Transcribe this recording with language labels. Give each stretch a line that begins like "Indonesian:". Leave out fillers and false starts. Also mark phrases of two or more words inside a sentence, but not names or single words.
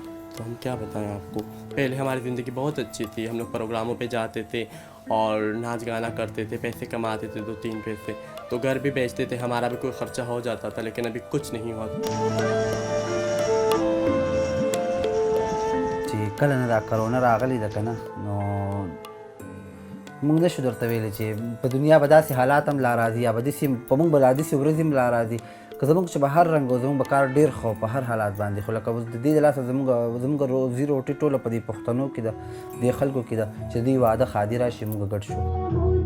Urdu: تو ہم کیا بتائیں آپ کو. پہلے ہماری زندگی بہت اچھی تھی، ہم لوگ پروگراموں پہ جاتے تھے اور ناچ گانا کرتے تھے، پیسے کماتے تھے 2-3 پیسے، تو گھر بھی بیچتے تھے، ہمارا بھی کوئی خرچہ ہو جاتا تھا. لیکن ابھی کچھ نہیں ہوا.
Pashto: چې کله نه دا کرونا راغلی ده که نه نو موږ نشو درته ویلی چې په دنیا به داسې حالات هم لا راځي یا به داسې په موږ به لا داسې ورځې هم لا راځي که زموږ چې به هر رنګ و زموږ به کار ډېر ښه په هر حالات باندې خو لکه اوس د دې د لاسه زموږ روزي روټۍ ټوله په دې پښتنو کې ده، دې خلکو کې ده چې دوی واده ښادي راشي موږ ګډ شو.